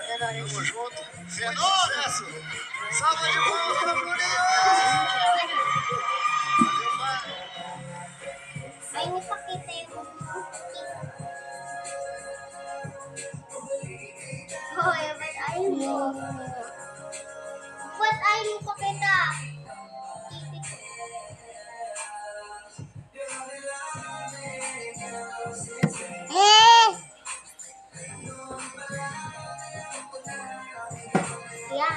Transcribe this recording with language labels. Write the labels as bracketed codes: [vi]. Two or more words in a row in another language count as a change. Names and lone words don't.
[pt] Tamo junto. Sucesso! Salva de palmas para o Bruninho! [tl] Ay, nipakita yung hoy, ba't ayaw mo? Ba't ayaw mo pakita? Yan.